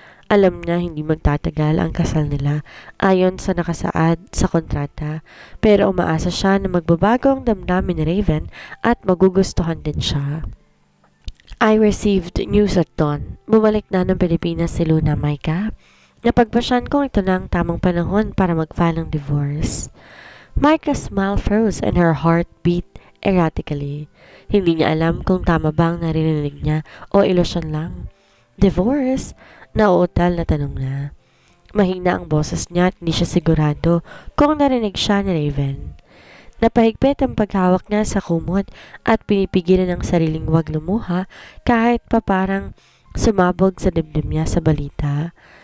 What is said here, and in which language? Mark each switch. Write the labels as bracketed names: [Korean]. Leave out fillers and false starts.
[Filipino] Alam niya hindi magtatagal ang kasal nila ayon sa nakasaad sa kontrata. Pero umaasa siya na magbabago ang damdamin ni Raven at magugustuhan din siya. [English] I received news at dawn. [Filipino] Bumalik na ng Pilipinas si Luna, Micah. Napagpasyan kong ito na ang tamang panahon para mag-file ng divorce. [English] Micah's smile froze and her heart beat erratically. [Filipino] Hindi niya alam kung tama ba ang narinig niya o ilusyon lang. Divorce? Nauutal na tanong na. Mahina ang boses niya at hindi siya sigurado kung narinig siya ni Raven. Napahigpit ang paghawak niya sa kumot at pinipigilan ang sariling wag lumuha kahit pa parang sumabog sa dibdib niya sa balita.